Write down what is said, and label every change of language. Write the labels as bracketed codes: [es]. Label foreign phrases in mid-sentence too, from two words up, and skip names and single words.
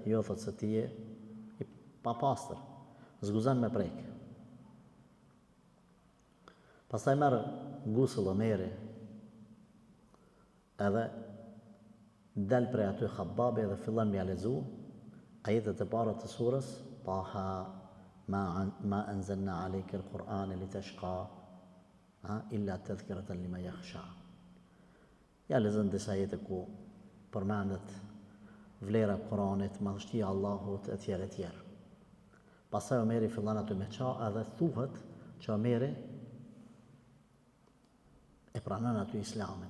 [sq] Jo, thot se ti je pa pastër, zguzon me prek. Pastaj merr gusull Omeri, edhe del prej aty Khababi dhe fillon me lexu ajetet e para të surës Taha [ar] ما أنزلنا عليك القرآن لتشقى إلا تذكرة لمن يخشى. [sq] Ja lexon disa ajete ku përmendet vlera e Kuranit, madhështia e Allahut etj. etj. Pastaj Omeri fillon aty me ça edhe thuhet që Omeri e pranon aty Islamin.